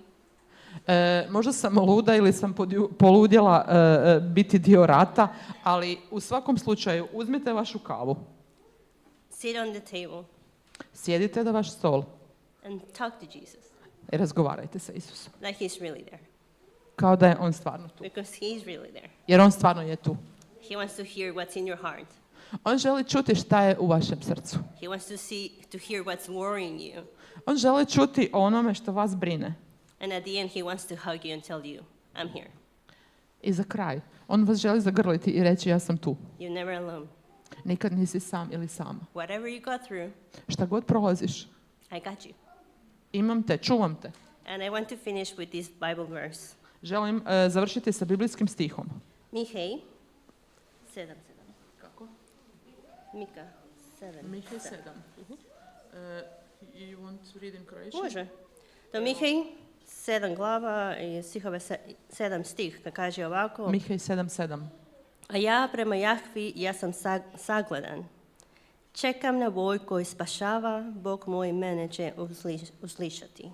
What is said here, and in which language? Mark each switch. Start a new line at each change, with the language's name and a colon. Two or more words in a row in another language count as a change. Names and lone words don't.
Croatian: Možda sam luda ili sam poludjela biti dio rata, ali u svakom slučaju uzmite vašu kavu.
English: Sit on the table
Croatian: Sjedite na vaš stol
English: and talk to Jesus
Croatian: i razgovarajte sa Isusom.
English: like he's really there.
Croatian: Kao da je on stvarno tu.
English: Because he's really there.
Croatian: Jer on stvarno je tu.
English: He wants to hear what's in your heart.
Croatian: On želi čuti šta je u vašem srcu.
English: He wants to hear what's worrying you.
Croatian: On želi čuti o onome što vas brine.
English: And at the end he wants to hug you and tell you, I'm here.
Croatian: I za kraj, on vas želi zagrliti i reći ja sam tu.
English: You're never alone.
Croatian: Nikad nisi sam ili sama.
English: Whatever you go through,
Croatian: Šta god prolaziš,
English: I got you.
Croatian: imam te, čuvam te.
English: And I want to finish with this Bible verse.
Croatian: Želim završiti sa biblijskim stihom. Mihej 7:7. Kako? Mika 7. Mihej 7.
English: You want to read in Croatian?
Croatian: Može. To Mihej 7 glava i stihove 7 stih, kad kaže ovako. Mihej 7:7. A ja prema Jahvi, ja sam sagledan. Čekam na boj koji spašava, Bog moj mene će uslišati.